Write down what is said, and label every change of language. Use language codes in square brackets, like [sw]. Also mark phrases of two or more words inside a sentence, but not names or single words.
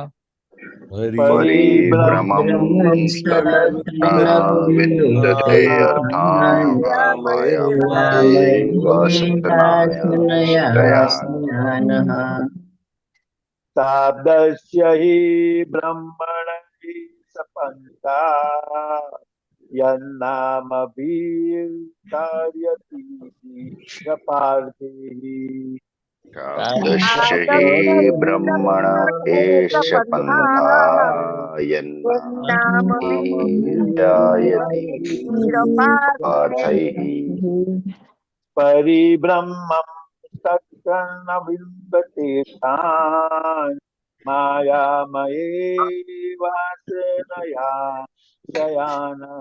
[sa] परिभ्रमं तत्र न विन्दतेर्थान मायामये वासनया शयानः. शाब्दस्य हि ब्रह्मण एष पन्था यन्नामभिर्ध्यायति धीर पार्थै. शाब्दस्य हि ब्रह्मण एष पन्था यन्नामभिर्ध्यायति पार्थैः परिब्रह्मं तत्र न विन्दते तान् मायामये वासनया शयानः